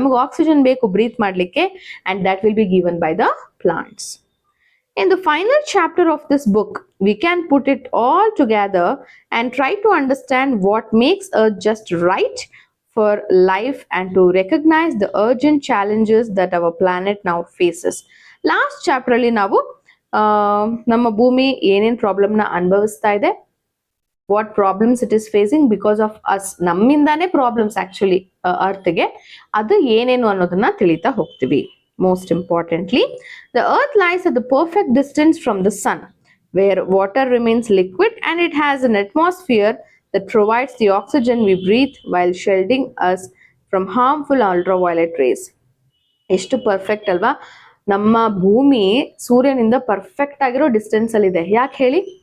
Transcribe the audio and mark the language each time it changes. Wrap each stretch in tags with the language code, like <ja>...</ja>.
<kn>ನಮಗೆ ಆಕ್ಸಿಜನ್ ಬೇಕು ಬ್ರೀತ್ ಮಾಡಲಿಕ್ಕೆ,</kn> <en>and that will be given by the plants. In the final chapter of this book, we can put it all together and try to understand what makes Earth just right for life and to recognize the urgent challenges that our planet now faces.</en> <kn>Last chapter ಅಲ್ಲಿ ನಾವು ನಮ್ಮ ಭೂಮಿ ಏನೇನ್ problem ನ ಅನುಭವಿಸ್ತಾ ಇದೆ,</kn> <en>what problems it is facing because of us,</en> <kn>ನಮ್ಮಿಂದಾನೇ problems actually ಅರ್ತ್ಗೆ, ಅದು ಏನೇನು ಅನ್ನೋದನ್ನ ತಿಳಿತಾ ಹೋಗ್ತೀವಿ.</kn> <en>Most importantly, the earth lies at the perfect distance from the sun, where water remains liquid and it has an atmosphere that provides the oxygen we breathe while shielding us from harmful ultraviolet rays.</en> <kn>ಎಷ್ಟು perfect ಅಲ್ವಾ? ನಮ್ಮ ಭೂಮಿ ಸೂರ್ಯನಿಂದ perfect ಆಗಿರೋ distance ಅಲ್ಲಿ ಇದೆ. ಯಾಕೆ ಹೇಳಿ?</kn>